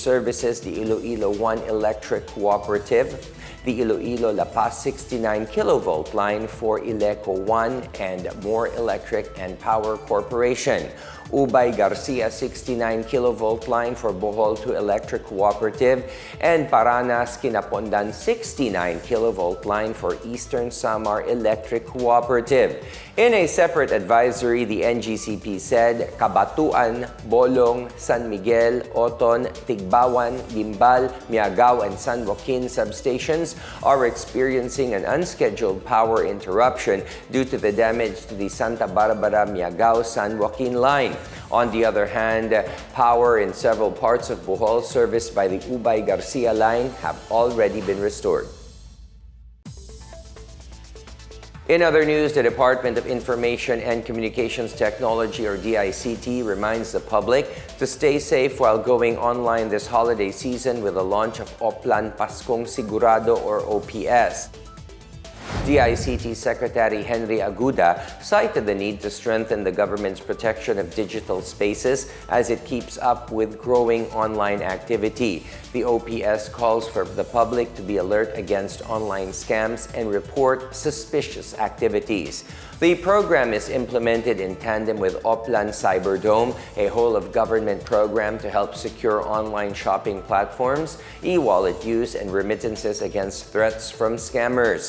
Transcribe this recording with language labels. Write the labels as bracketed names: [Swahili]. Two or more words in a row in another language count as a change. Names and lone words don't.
[English] services the Iloilo 1 Electric Cooperative, the Iloilo La Paz 69 kilovolt line for Ileco 1 and More Electric and Power Corporation, Ubay Garcia 69 kilovolt line for Bohol 2 Electric Cooperative, and Paranas Kinapondan 69 kilovolt line for Eastern Samar Electric Cooperative. In a separate advisory, the NGCP said Cabatuan, Bolong, San Miguel, Oton, Tigbawan, Gimbal, Miagao, and San Joaquin substations are experiencing an unscheduled power interruption due to the damage to the Santa Barbara Miagao San Joaquin line. On the other hand, power in several parts of Bohol serviced by the Ubay Garcia line have already been restored. In other news, the Department of Information and Communications Technology, or DICT, reminds the public to stay safe while going online this holiday season with the launch of Oplan Paskong Sigurado, or OPS. DICT Secretary Henry Aguda cited the need to strengthen the government's protection of digital spaces as it keeps up with growing online activity. The OPS calls for the public to be alert against online scams and report suspicious activities. The program is implemented in tandem with Oplan Cyberdome, a whole-of-government program to help secure online shopping platforms, e-wallet use, and remittances against threats from scammers.